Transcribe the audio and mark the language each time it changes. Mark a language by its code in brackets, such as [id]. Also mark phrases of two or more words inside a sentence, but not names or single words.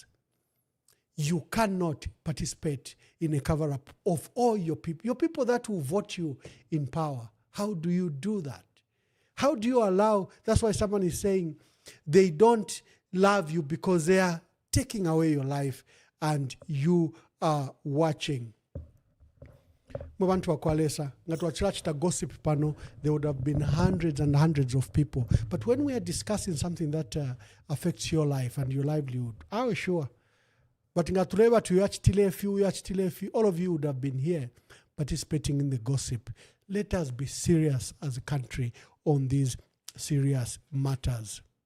[en] You cannot participate in a cover-up of all your people that will vote you in power. How do you do that? How do you allow, that's why someone is saying they don't love you because they are taking away your life and you are watching. [bem] Mwabantu wakwalesa, ngatuachila chita gossip pano, [en] there would have been hundreds and hundreds of people. But when we are discussing something that affects your life and your livelihood, I was sure. But [bem] ngatuleba tuyachitilefi, [en] all of you would have been here participating in the gossip. Let us be serious as a country on these serious matters.